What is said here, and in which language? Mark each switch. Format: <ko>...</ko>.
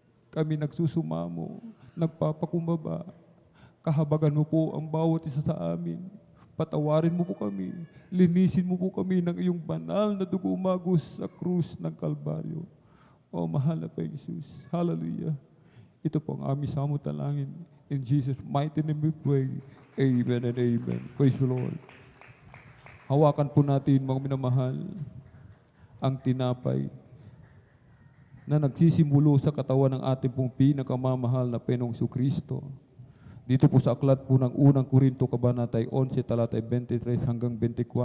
<tl>Kami nagsusumamo, nagpapakumbaba. Kahabagan mo po ang bawat isa sa amin. Patawarin mo po kami. Linisin mo po kami ng iyong banal na dugo umagos sa krus ng Kalbaryo. O mahal na Panginoong Jesus. Hallelujah. Ito po ang aming samutalangin.</tl> <en>In Jesus' mighty name we pray. Amen and amen. Praise the Lord.</en> <tl>Hawakan po natin, mga minamahal, ang tinapay na nagsisimulo sa katawan ng ating pong pinakamamahal na Panginoong Jesucristo. Dito po sa aklat po ng unang Korinto, Kabanata 11, talata 23 hanggang 24.</tl>